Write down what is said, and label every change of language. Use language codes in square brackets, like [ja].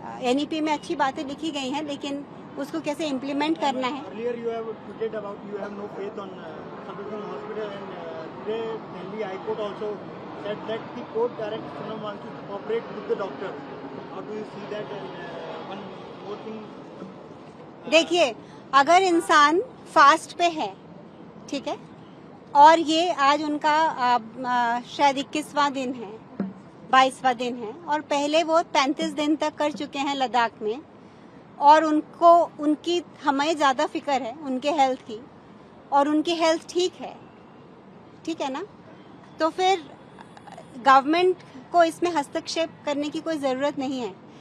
[hi] NEP में अच्छी बातें लिखी गई हैं लेकिन उसको कैसे इम्प्लीमेंट करना है। [en] Earlier you have tweeted about you have no faith on Sadguru Hospital, and today Delhi High Court also said that the court directs Sonam Wangchuck to cooperate with the doctor. How do you see that? And one more thing. [hi] देखिए, अगर इंसान fast पे है, ठीक है, और ये आज उनका शायद 21वां दिन है, 22वां दिन है, और पहले वो 35 दिन तक कर चुके हैं लद्दाख में, और उनकी हमें ज़्यादा फिक्र है उनके हेल्थ की, और उनकी हेल्थ ठीक है ना, तो फिर गवर्नमेंट को इसमें हस्तक्षेप करने की कोई ज़रूरत नहीं है।